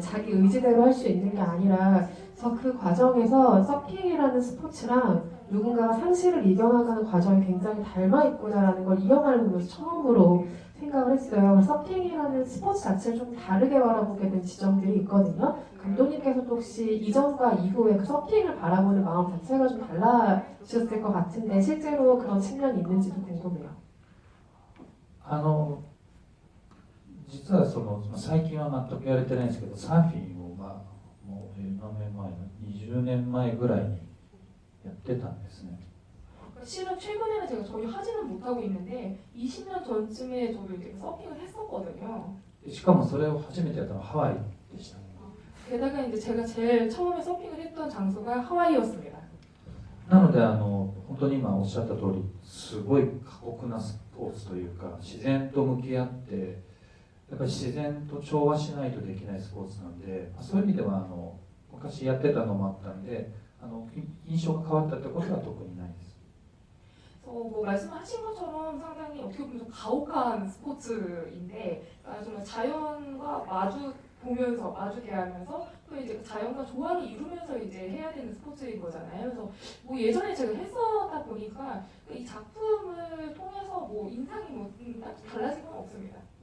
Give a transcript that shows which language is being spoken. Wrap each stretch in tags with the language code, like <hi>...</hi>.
<ko>자기 의지대로 할 수 있는 게 아니라 그래서 그 과정에서 서핑이라는 스포츠랑 누군가가 상실을 이겨나가는 과정이 굉장히 닮아있구나라는 걸 이 영화를 보면서 처음으로 생각을 했어요. 서핑이라는 스포츠 자체를 좀 다르게 바라보게 된 지점들이 있거든요. 감독님께서도 혹시 이전과 이후에 그 서핑을 바라보는 마음 자체가 좀 달라지셨을 것 같은데 실제로 그런 측면이 있는지도 궁금해요.</ko> <ja>実は最近は全くやれてないんですけど、サーフィンをもう何年前の20年前ぐらいにやってたんですね。</ja> <ko>실은 최근에는 제가 전혀 하지는 못하고 있는데 20년 전쯤에 저도 이제 서핑을 했었거든요.</ko> <ja>しかもそれを初めてやったのはハワイでした。</ja> <ko>게다가 이제 제가 제일 처음에 서핑을 했던 장소가 하와이였습니다.</ko> <ja>なので本当に今おっしゃった通り、すごい過酷なスポーツというか、自然と向き合ってやっぱり自然と調和しないとできないスポーツなんで、そういう意味では昔やってたのもあったんで、印象が変わったってことは特にないです。</ja> <ko>뭐 말씀하신 것처럼 상당히 어떻게 보면 좀 가혹한 스포츠인데 정말 자연과 마주 보면서 마주 대하면서 또 이제 자연과 조화를 이루면서 이제 해야 되는 스포츠인 거잖아요. 그래서 뭐 예전에 제가 했었다 보니까 이 작품을 통해서 뭐 인상이 뭐 달라진 건 없습니다.</ko>